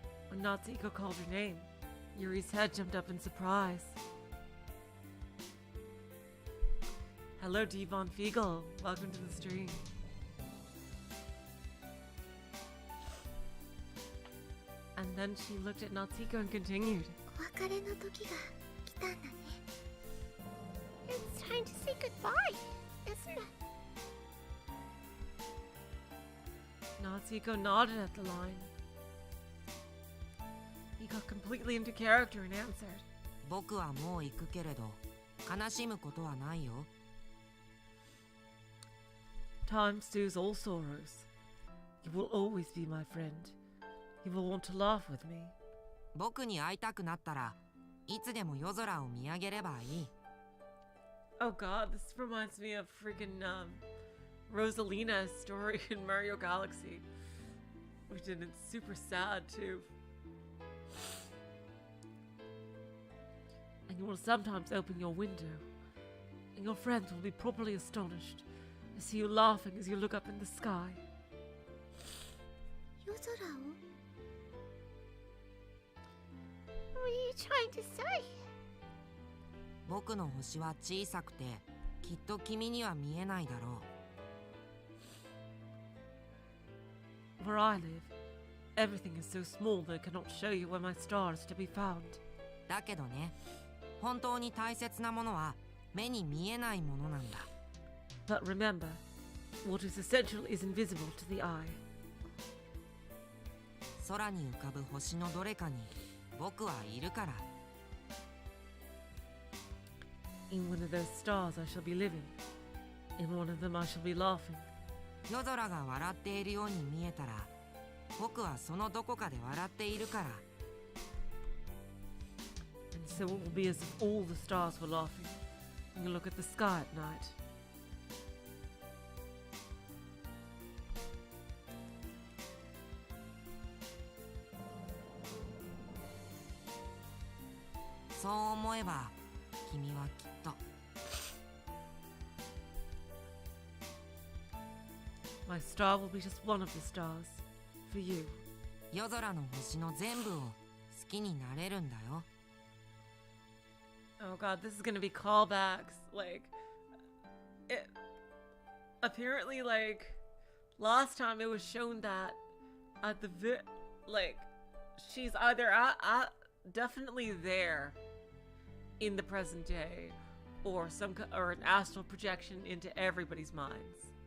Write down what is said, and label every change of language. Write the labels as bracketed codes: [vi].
[en] When Natsuko called her name, Yuri's head jumped up in surprise. Hello, Devon Fiegel. Welcome to the stream. And then she looked at Natsuko and continued. [ja] お別れの時が来たんだね。 [en] It's time to say goodbye, isn't it? Natsuko nodded at the line. He got completely into character and answered. [ja] 僕はもう行くけれど、悲しむことはないよ。 [en] Time stews all sorrows. You will always be my friend. You will want to laugh with me. [ja] 僕に会いたくなったらいつでも夜空を見上げればいい。 [en] Oh God, this reminds me of freaking Rosalina's story in Mario Galaxy, which is super sad too. And you will sometimes open your window, and your friends will be properly astonished to see you laughing as you look up in the sky. [ja] 夜空を [en] What are you trying to say? [ja] 僕の星は小さくてきっと君には見えないだろう。 [en] Where I live, everything is so small that I cannot show you where my star is to be found. [ja] だけどね、本当に大切なものは目に見えないものなんだ。 [en] But remember, what is essential is invisible to the eye. [ja] 空に浮かぶ星のどれかに僕はいるから。 [en] In one of those stars I shall be living. In one of them I shall be laughing. [ja] 夜空が笑っているように見えたら、僕はそのどこかで笑っているから。 [en] And so it will be as if all the stars were laughing when you look at the sky at night. [ja] そう思えば君はきっと。 [en] My star will be just one of the stars for you. [ja] 夜空の星の全部を好きになれるんだよ。 [en] Oh God, this is gonna be callbacks. Like, it apparently, like, last time it was shown that at the like, she's either definitely there in the present day, or or an astral projection into everybody's minds.